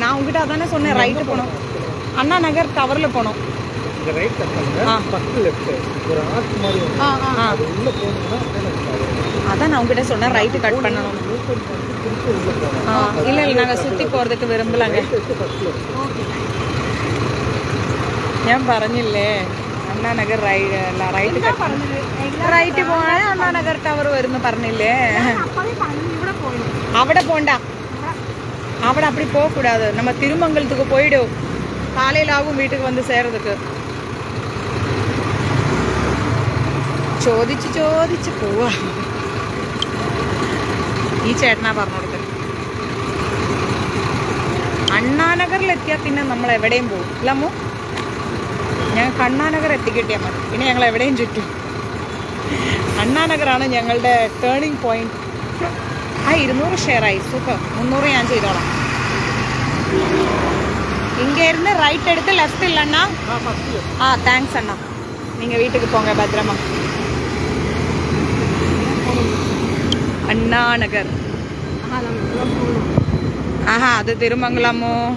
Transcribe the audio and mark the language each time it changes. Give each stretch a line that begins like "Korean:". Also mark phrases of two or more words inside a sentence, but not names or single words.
Tamil: நான் உங்ககிட்ட அதானே சொன்னேன், ரைட்டு போகணும். அண்ணா நகர் டவர்ல போனோம். இந்த ரைட் தப்பாங்க,
English: first left
Tamil: ஒரு ஆர்ச் மாதிரி அது உள்ள போணும்னா அதான் நான் உங்ககிட்ட சொன்னேன்,
English: right cut
Tamil: பண்ணணும். இல்ல இல்ல, நாங்க சுத்தி போறதுக்கு விரும்பலங்க.
Malayalam: ഞാൻ പറഞ്ഞില്ലേ അണ്ണാ നഗർ റൈറ്റ് പോണേ അണ്ണാ നഗർ ടവർ വരുന്നു പറഞ്ഞില്ലേ. അവിടെ പോണ്ട, അവിടെ
Tamil: அப்படி போக கூடாது. நம்ம திருமங்கலத்துக்கு போயிடும். காலையில ஆகும் வீட்டுக்கு வந்து சேர்றதுக்கு.
Malayalam: ചോദിച്ച് ചോദിച്ച് പോവാ. ഈ ചേട്ടനാ പറഞ്ഞു കൊടുത്തത്. അണ്ണാനഗറിലെത്തിയാൽ പിന്നെ നമ്മൾ എവിടെയും പോകും അല്ലമ്മോ. ഞങ്ങൾക്ക് അണ്ണാനഗർ എത്തിക്കിട്ടിയാൽ മതി, പിന്നെ ഞങ്ങൾ എവിടെയും ചുറ്റും. അണ്ണാനഗറാണ് ഞങ്ങളുടെ
English: turning point.
Malayalam: 200 ഷെയറായി, സൂപ്പർ. 300 ഞാൻ ചെയ്തോളാം.
Tamil: இங்கே இருந்து ரைட் எடுத்து லெஃப்ட் இல்லைண்ணா? தேங்க்ஸ் அண்ணா. நீங்கள் வீட்டுக்கு போங்க பத்திரமா. அண்ணா நகர். ஆஹா, அது திருமங்கலமோ.